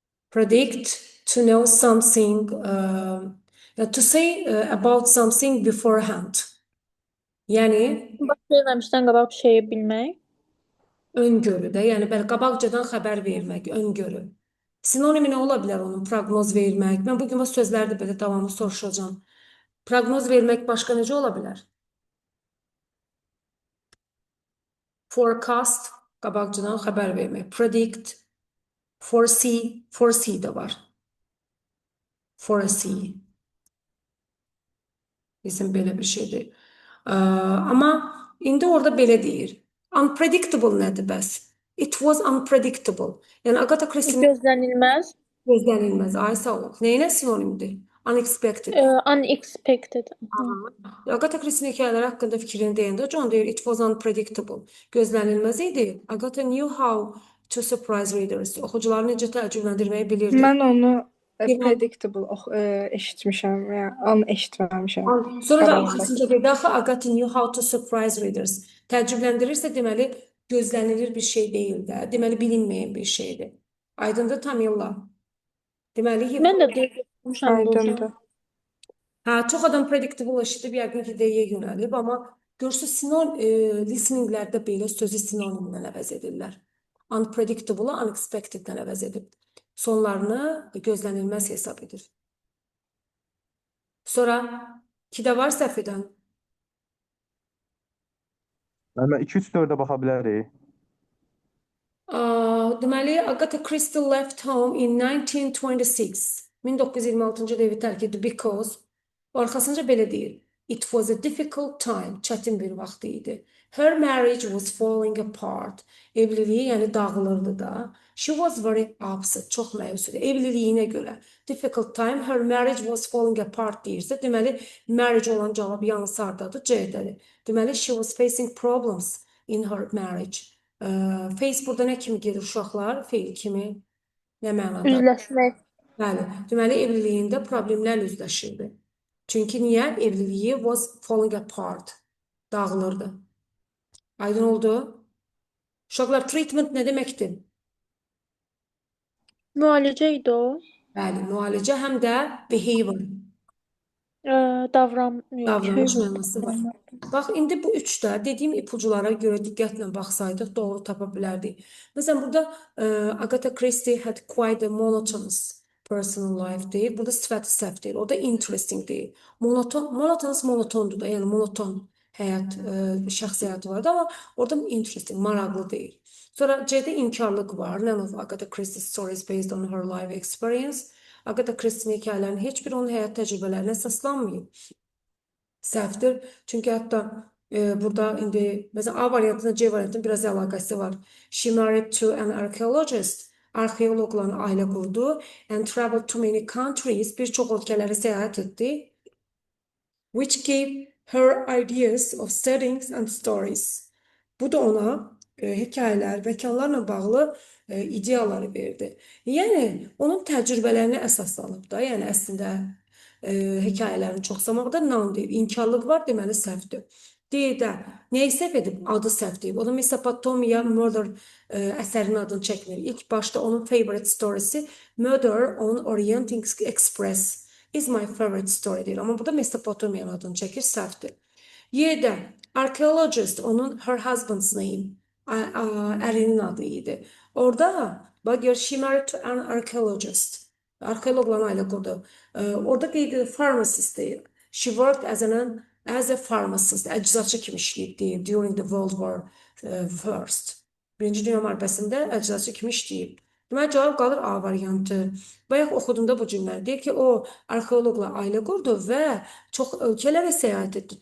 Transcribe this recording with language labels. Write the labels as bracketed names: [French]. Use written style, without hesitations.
[English] Predict, to know something, to say about something beforehand. [Azerbaijani] Yəni Baş verməmişdən qabaq bir şeyi bilmək. öngörü də, yəni belə qabaqcadan xəbər vermək, öngörü. Sinonimi nə ola bilər onun? Proqnoz vermək. Mən bu gün bu sözləri də belə davamlı soruşacağam. Proqnoz vermək başqa necə ola bilər? Forecast, qabaqcadan xəbər vermək. Predict, foresee, foresee də var. Foresee. Bizim belə bir şeydir. Amma indi orada belə deyir. Unpredictable nədir bəs? [English] It was unpredictable. Yəni Agatha Christie'nin [Azerbaijani] Gözlənilməz. gözlənilməz. Ay sağ ol. Neyinə sinonimdir? Unexpected. Unexpected. Agatha Christie'nin hekayələri haqqında fikrini deyəndə John deyir, [English] it was unpredictable. [Azerbaijani] Gözlənilməz idi. [English] Agatha knew how to surprise readers. [Azerbaijani] Oxucuları necə təəccübləndirməyi bilirdi. Mən onu predictable eşitmişəm və ya eşitməmişəm. Sonra da Qabağında. arxasınca dedi, axı [English] Agatha knew how to surprise readers. [Azerbaijani] Təəccübləndirirsə deməli gözlənilir bir şey deyil də. Deməli bilinməyən bir şeydir. Aydındır Tamilla. Deməli Mən də duymuşam burada. Aydındır. hə, çox adam predictable eşidib yəqin ki deyə yönəlib, amma görürsüz listeninglərdə belə sözü sinonimlə əvəz edirlər. Unpredictable-ı unexpected-dən əvəz edib. Sonlarını gözlənilməz hesab edir. Sonra 2-də var səhv edən. Mən 2-3-4-ə baxa bilərik. [English] Deməli, Agatha Christie left home in 1926. [Azerbaijani] 1926-cı ildə evi tərk etdi because arxasınca belə deyir. [English] It was a difficult time. [Azerbaijani] Çətin bir vaxt idi. [English] Her marriage was falling apart. [Azerbaijani] Evliliyi yəni dağılırdı da. [English] She was very upset. [Azerbaijani] Çox məyus idi. Evliliyinə görə. [English] Difficult time. Her marriage was falling apart [Azerbaijani] deyirsə, deməli marriage olan cavab yalnız hardadır? C-dədir. Deməli [English] she was facing problems in her marriage. [Azerbaijani] Face burada nə kimi gedir uşaqlar? Feil kimi. Nə mənada? Üzləşmək. Bəli. Deməli evliliyində problemlərlə üzləşirdi. Çünki niyə? Evliliyi [English] was falling apart. [Azerbaijani] Dağılırdı. Aydın oldu? Uşaqlar, treatment nə deməkdir? Müalicə idi o. Bəli, müalicə həm də behavior, davranış mənası var. Bax, indi bu üçdə dediyim ipuculara görə diqqətlə baxsaydıq, doğru tapa bilərdik. Məsələn, burada [English] Agatha Christie had quite a monotonous personal life [Azerbaijani] deyir. Burada sifəti səhv deyil. O da interesting deyil. Monotondur da, yəni monoton həyat, şəxsi həyatı vardı, amma orada interesting, maraqlı deyil. Sonra C-də inkarlıq var. [English] None of Agatha Christie's stories based on her life experience. [Azerbaijani] Agatha Christie'nin hekayələrinin heç biri onun həyat təcrübələrinə əsaslanmayıb. Səhvdir. Çünki hətta burada indi məsələn A variantında C variantının biraz əlaqəsi var. [English] She married to an archaeologist. [Azerbaijani] Arxeoloqla ailə qurdu [English] and traveled to many countries. [Azerbaijani] Bir çox ölkələrə səyahət etdi. [English] Which gave her ideas of settings and stories. [Azerbaijani] Bu da ona hekayələr, məkanlarla bağlı ideyaları verdi. Yəni onun təcrübələrinə əsaslanıb da, yəni əslində hekayələrin çoxsamaqda noun deyib. İnkarlıq var, deməli səhvdir. D-də nəyi səhv edib? Adı səhv deyib. O da Mesopotamia Murder əsərinin adını çəkmir. İlk başda onun favorite story'si Murder on Orient Express [English] is my favorite story [Azerbaijani] deyir. Amma burada Mesopotamia'nın adını çəkir, səhvdir. Y-də archaeologist onun [English] her husband's name. [Azerbaijani] Ərinin adı idi. Orada bak gör [English] she married to an archaeologist. [Azerbaijani] Arxeoloqla ailə qurdu. Orada qeyd edir pharmacist deyir. [English] She worked as a pharmacist. [Azerbaijani] Əczaçı kimi işləyib deyir [English] during the World War First. [Azerbaijani] Birinci Dünya müharibəsində əczaçı kimi işləyib. Deməli, cavab qalır A variantı. Bayaq oxudum da bu cümləni. Deyir ki, o arxeoloqla ailə qurdu və çox ölkələrə səyahət etdi.